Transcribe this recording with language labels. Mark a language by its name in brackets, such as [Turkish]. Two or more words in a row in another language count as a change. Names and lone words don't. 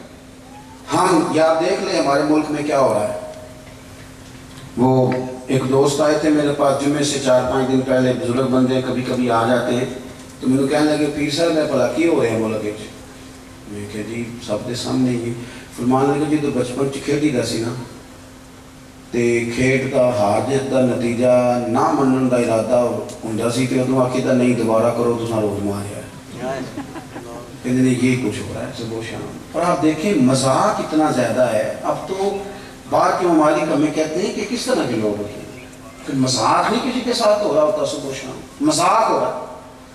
[Urdu] ہم یا دیکھ لیں ہمارے ملک میں کیا ہو رہا ہے. وہ ایک دوست آئے تھے میرے پاس جمعے سے 4-5 دن پہلے, بزرگ بندے کبھی کبھی آ جاتے ہیں, تو مجھے کہنے لگے پیر صاحب میں بھلا کی ہو رہے ہیں ملک. میں کہ جی سب کے سامنے ہی. [Punjabi] فرمان لگے جی تو بچپن چ کھیڈی دا سی نا, تے کھیڈ کا ہار جیت کا نتیجہ نہ منن دا ارادہ ہوندا سی تے ادوں آکھیدا نہیں دوبارہ کرو تساں روز ماریا ہے. [Urdu] کہتے ہیں یہ کچھ ہو رہا ہے صبح شام. اور آپ دیکھیں مذاق اتنا زیادہ ہے. اب تو باہر کے ممالک ہمیں کہتے ہیں کہ کس طرح کے لوگ ہوتے ہیں, پھر مذاق نہیں کسی کے ساتھ ہو رہا ہوتا, صبح شام مذاق ہو رہا ہے.